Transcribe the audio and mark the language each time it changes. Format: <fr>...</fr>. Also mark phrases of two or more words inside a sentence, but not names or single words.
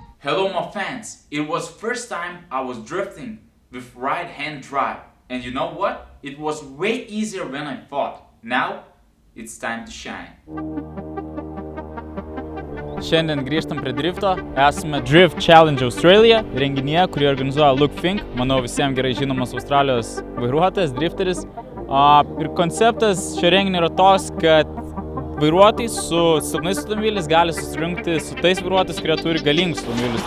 <en>Hello my fans, it was first time I was drifting with right hand drive, and you know what? It was way easier than I thought. Now, it's time to shine.</en> <lt>Šiandien grįžtam prie drifto. Esame Drift Challenge Australia renginyje, kurį organizuoja Luke Fink. Manau, visiems gerai žinomas Australijos vairuotojas, drifteris. Ir konceptas šio renginio yra toks, kad vairuotojai su silpnais automobiliais gali susirinkti su tais vairuotojais, kurie turi galingus automobilius.</lt>